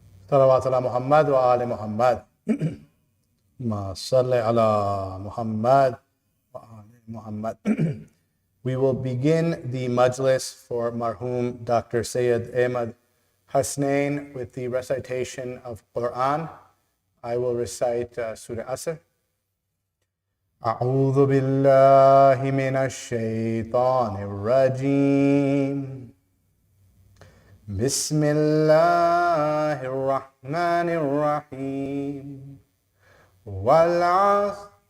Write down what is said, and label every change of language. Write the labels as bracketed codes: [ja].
[ar] صلوات على محمد وآل محمد ما صل على محمد وآل محمد. [en] We will begin the Majlis for Marhum Dr. Syed Ahmed Hasnain with the recitation of Quran. I will recite Surah Asr. [ar] أعوذ بالله من الشيطان الرجيم بسم الله الرحمن الرحيم والعصر